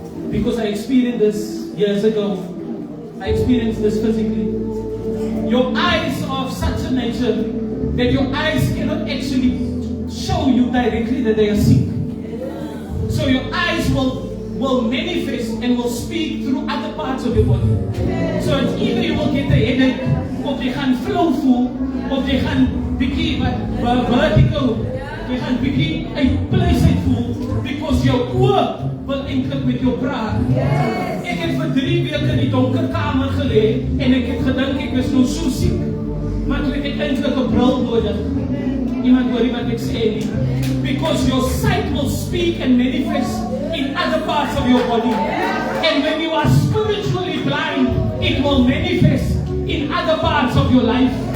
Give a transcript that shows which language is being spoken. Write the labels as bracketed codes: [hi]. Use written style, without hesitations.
[en] Because I experienced this years ago. I experienced this physically. Your eyes are of such a nature that your eyes cannot actually show you directly that they are sick. So your eyes will manifest and will speak through other parts of your body. So it's either you will get a headache, [af] of jy gaan flou voel, of jy gaan bietjie vertical, jy gaan bietjie uitpleis uit voel, because jou oë wil eintlik met jou praat. Ek het vir 3 weke in die donker kamer gelê, en ek het gedink ek is nou so siek, maar toe het ek eintlik 'n bril nodig. Iemand hoor nie wat ek sê nie. [en] Because your sight will speak and manifest in other parts of your body. And when you are spiritually blind, it will manifest in other parts of your life.